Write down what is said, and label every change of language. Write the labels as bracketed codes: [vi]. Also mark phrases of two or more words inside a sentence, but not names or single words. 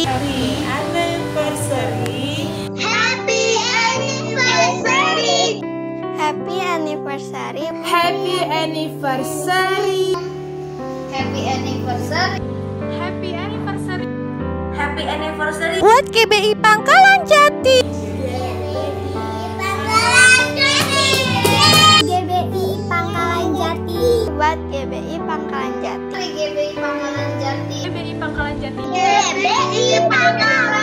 [en] Happy anniversary. Happy anniversary. Happy anniversary. Happy anniversary. Happy anniversary. Happy anniversary. Happy anniversary [id] Buat GBI Pangkalan Jati. GBI Pangkalan Jati. Buat GBI Pangkalan Jati. GBI Pangkalan Jati. GBI Pangkalan Jati. GBI Pangkalan